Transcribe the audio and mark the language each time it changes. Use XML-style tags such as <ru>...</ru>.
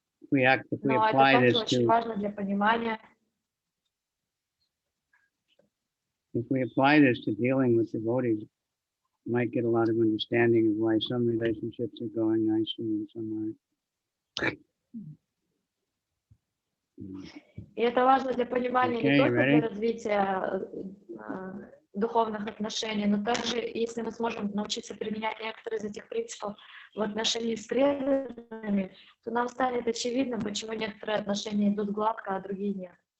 <ru>Но это также очень важно для понимания.</ru> <en>If we apply this to dealing with devotees, we might get a lot of understanding of why some relationships are going nicely and some aren't.</en> <ru>И это важно для понимания не только для развития духовных отношений, но также, если мы сможем научиться применять некоторые из этих принципов в отношении с преданными, то нам станет очевидно, почему некоторые отношения идут гладко, а другие нет.</ru>